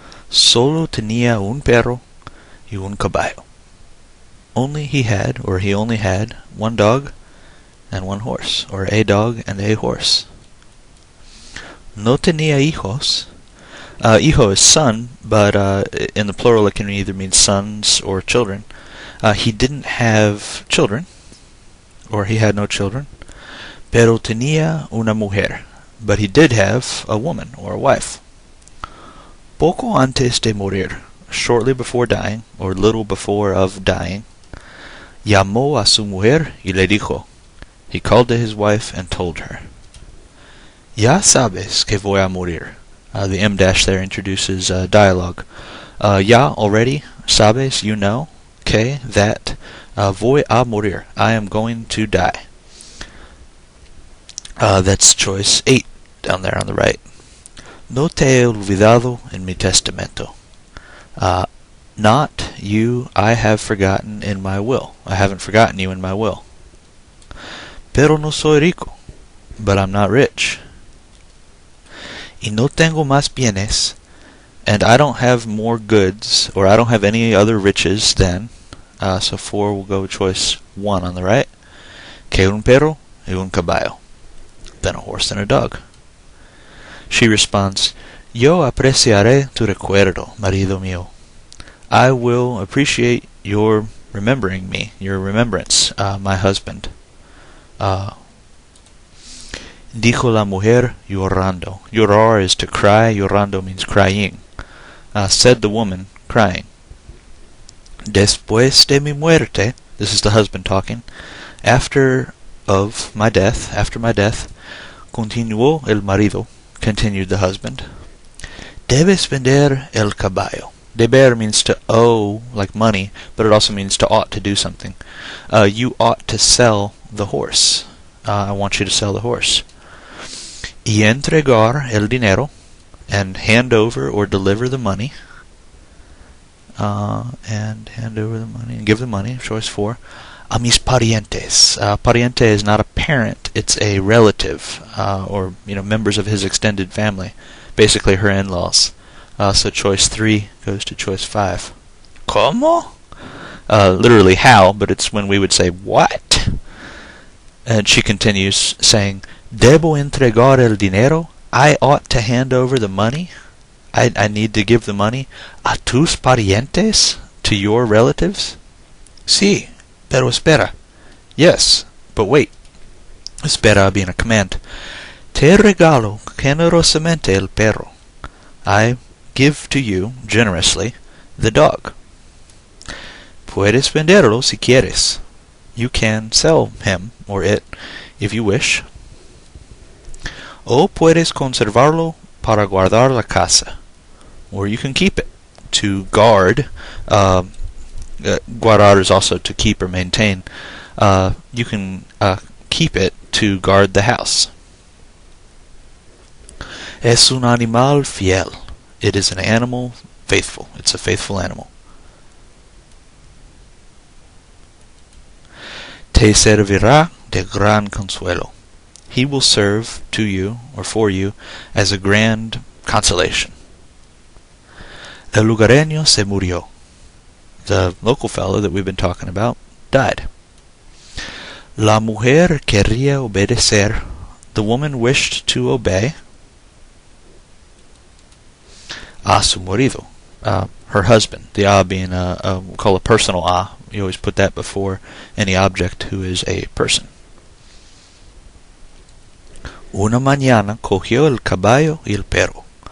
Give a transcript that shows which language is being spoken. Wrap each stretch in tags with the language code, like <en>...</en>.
<es>Solo tenía un perro y un caballo.</es> <en>He only had one dog and one horse, or a dog and a horse.</en> <es>No tenía hijos.</es> <en>Hijo is son, but in the plural it can either mean sons or children. He didn't have children, or he had no children.</en> <es>Pero tenía una mujer,</es> <en>but he did have a woman, or a wife.</en> <es>Poco antes de morir,</es> <en>shortly before dying, or little before of dying,</en> <es>llamó a su mujer y le dijo.</es> <en>He called to his wife and told her.</en> <es>Ya sabes que voy a morir.</es> <en>The M dash there introduces dialogue. Ya already, sabes, you know, que, that,</en> <es>voy a morir,</es> <en>I am going to die. That's choice 8 down there on the right.</en> <es>No te he olvidado en mi testamento.</es> <en>Not you, I have forgotten in my will. I haven't forgotten you in my will.</en> <es>Pero no soy rico.</es> <en>But I'm not rich.</en> <es>Y no tengo más bienes,</es> <en>and I don't have more goods, or I don't have any other riches than, so 4 will go choice 1 on the right,</en> <es>que un perro y un caballo,</es> <en>then a horse and a dog. She responds,</en> <es>Yo apreciaré tu recuerdo, marido mío.</es> <en>I will appreciate your remembering me, your remembrance, my husband.</en> <es>Dijo la mujer llorando.</es> <en>Llorar is to cry. Llorando means crying. Said the woman, crying.</en> <es>Después de mi muerte,</es> <en>this is the husband talking, after my death,</en> <es>continuó el marido,</es> <en>continued the husband.</en> <es>Debes vender el caballo.</es> <en>Deber means to owe, like money, but it also means to ought to do something. You ought to sell the horse. I want you to sell the horse.</en> <es>Y entregar el dinero,</es> <en>and hand over or deliver the money, and give the money, choice 4,</en> <es>a mis parientes.</es> <en>Pariente is not a parent, it's a relative, or members of his extended family, basically her in-laws. So choice 3 goes to choice 5. ¿Cómo? Literally how, but it's when we would say what. And she continues saying,</en> <es>Debo entregar el dinero?</es> <en>I ought to hand over the money? I need to give the money</en> <es>a tus parientes?</es> <en>To your relatives?</en> <es>Sí, pero espera.</es> <en>Yes, but wait. Espera being a command.</en> <es>Te regalo generosamente el perro.</es> <en>I give to you, generously, the dog.</en> <es>Puedes venderlo si quieres.</es> <en>You can sell him, or it, if you wish.</en> <es>O puedes conservarlo para guardar la casa.</es> <en>Or you can keep it to guard. Guardar is also to keep or maintain. You can keep it to guard the house.</en> <es>Es un animal fiel.</es> <en>It is an animal faithful. It's a faithful animal.</en> <es>Te servirá de gran consuelo.</es> <en>He will serve to you, or for you, as a grand consolation.</en> <es>El lugareño se murió.</es> <en>The local fellow that we've been talking about died.</en> <es>La mujer quería obedecer.</es> <en>The woman wished to obey</en> <es>a su marido,</es> <en>her husband. The a being we'll call a personal a. You always put that before any object who is a person.</en> <es>Una mañana cogió el caballo y el perro.</es>